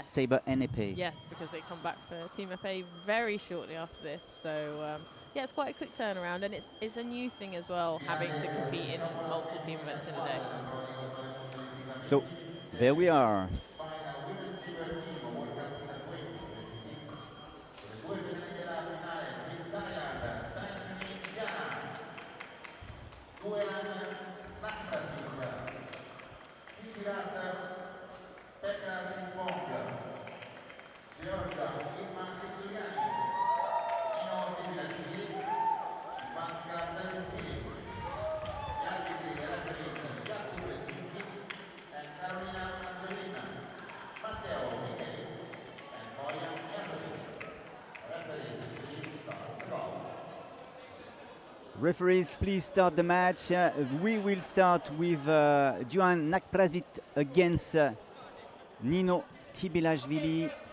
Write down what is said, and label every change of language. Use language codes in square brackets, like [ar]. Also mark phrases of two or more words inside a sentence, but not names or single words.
[en] sabre and epee. Yes, because they come back for Team epee very shortly after this. So yeah, it's quite a quick turnaround, and it's a new thing as well, having to compete in multiple team events in a day. So there we are. Final women's saber team World Cup Pisa 2026. [it] Le due femminili della finale, Team Thailand, Saisuni Diana, Guean Nakprasit, Pitirat Pekka Zimpong, Georgia Irma Kitsuyani, Nino Tibilashvili, Ivanska Zaviskili, gli arbitri e referee Jakub Lesinski and Carolina Anzolina, Matteo Micheli and Bojan Jankovic. [en] Referees, please start the ball. Referees, please start the match. We will start with Johan Nakprasit against Nino Tibilashvili.